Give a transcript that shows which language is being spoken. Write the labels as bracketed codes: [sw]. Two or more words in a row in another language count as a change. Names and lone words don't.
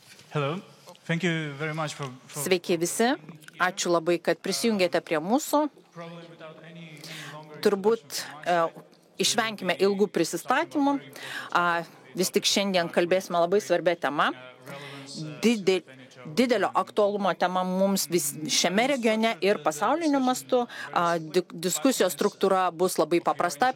[en] Hello. Thank you very much for [lt] Sveiki visi, ačiū labai, kad prisijungėte prie mūsų. [en] probably without any longer [lt] Turbūt išvenkime ilgų prisistatymų. Vis tik šiandien kalbėsime labai svarbia tema. Didelio aktualumo tema mums šiame regione ir pasauliniu mastu. Diskusijos struktūra bus labai paprasta.